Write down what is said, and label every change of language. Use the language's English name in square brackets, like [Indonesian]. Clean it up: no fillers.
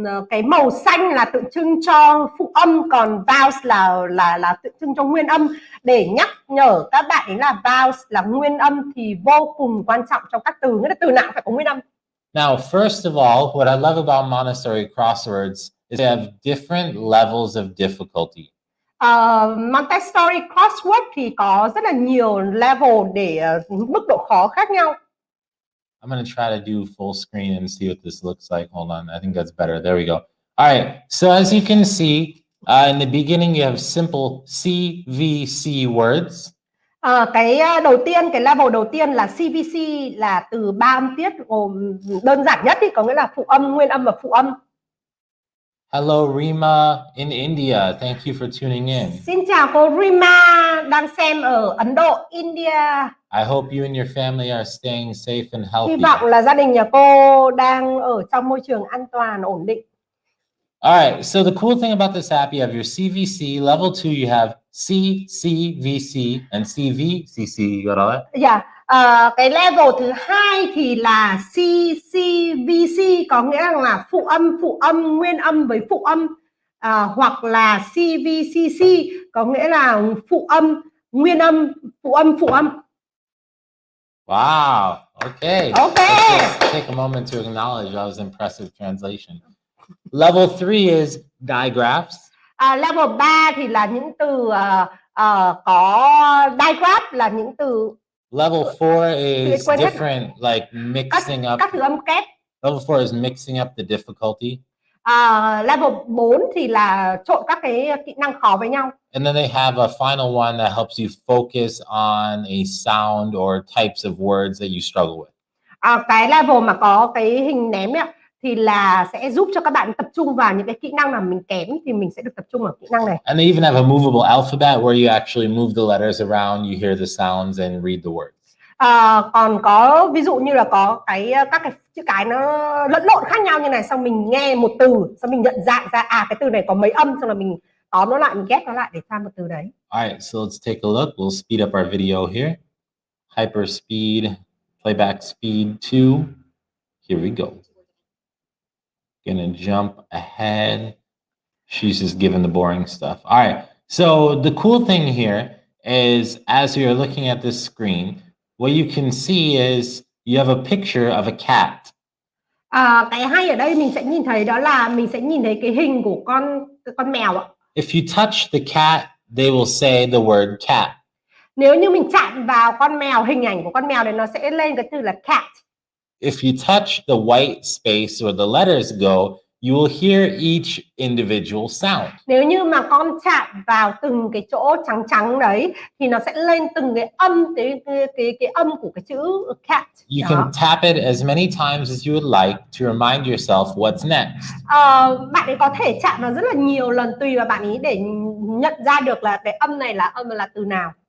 [Vietnamese] Cái màu xanh là tượng trưng cho phụ âm, còn vowels là tượng trưng cho nguyên âm, để nhắc nhở các bạn ấy là vowels là nguyên âm thì vô cùng quan trọng trong các từ, nghĩa là từ nào phải có nguyên âm. [English] Now, first of all, what I love about Montessori Crosswords is they have different levels of difficulty. [Vietnamese] Montessori Crossword thì có rất là nhiều level để mức độ khó khác nhau. [English] I'm going to try to do full screen and see what this looks like. Hold on. I think that's better. There we go. All right. So as you can see, in the beginning, you have simple CVC words. [Vietnamese] Cái level đầu tiên là CVC, là từ 3 âm tiết, gồm đơn giản nhất thì có nghĩa là phụ âm, nguyên âm và phụ âm. [English] Hello, Rima in India. Thank you for tuning in. [Vietnamese] Xin chào cô Rima đang xem ở Ấn Độ, India. [English] I hope you and your family are staying safe and healthy. [Vietnamese] Hy vọng là gia đình nhà cô đang ở trong môi trường an toàn, ổn định. [English] All right, so the cool thing about this app, you have your CVC. Level 2, you have CCVC and CVCC. You got all that? Yeah. [Vietnamese] Cái level thứ 2 thì là CCVC, có nghĩa là phụ âm, nguyên âm với phụ âm, hoặc là CVCC, có nghĩa là phụ âm, nguyên âm, phụ âm. [English] Wow. Okay. Okay. Let's take a moment to acknowledge that was impressive translation. Level 3 is digraphs. [Vietnamese] Level 3 thì là những từ có digraph, là những từ. [English] Level 4 is different, like mixing up. [Vietnamese] Các từ âm kép. [English] Level 4 is mixing up the difficulty. [Vietnamese] Level 4 thì là trộn các cái kỹ năng khó với nhau. [English] And then they have a final one that helps you focus on a sound or types of words that you struggle with. [Vietnamese] Cái level mà có cái hình ném ấy, thì là sẽ giúp cho các bạn tập trung vào những cái kỹ năng mà mình kém, thì mình sẽ được tập trung vào kỹ năng này. [English] And they even have a movable alphabet where you actually move the letters around, you hear the sounds and read the words. [Vietnamese] Còn có ví dụ như là có các cái chữ cái nó lẫn lộn khác nhau như này, xong mình nghe một từ, xong mình nhận dạng ra cái từ này có mấy âm, xong là mình tóm nó lại, mình ghép nó lại để ra một từ đấy. [English] Alright, so let's take a look. We'll speed up our video here. Hyper speed, playback speed 2. Here we go. Gonna jump ahead. She's just giving the boring stuff. All right. So the cool thing here is, as you're looking at this screen, what you can see is you have a picture of a cat. [Vietnamese] Cái hay ở đây mình sẽ nhìn thấy đó là mình sẽ nhìn thấy cái hình của con mèo ạ. [English] If you touch the cat, they will say the word cat. [Vietnamese] Nếu như mình chạm vào con mèo, hình ảnh của con mèo này nó sẽ lên cái từ là cat. [English] If you touch the white space where the letters go, you will hear each individual sound. [Vietnamese] Nếu như mà con chạm vào từng cái chỗ trắng đấy thì nó sẽ lên từng cái âm, cái âm của cái chữ cat. [English] You can tap it as many times as you would like to remind yourself what's next. [Vietnamese] Bạn ấy có thể chạm vào rất là nhiều lần tùy vào bạn ấy để nhận ra được là cái âm này là từ nào.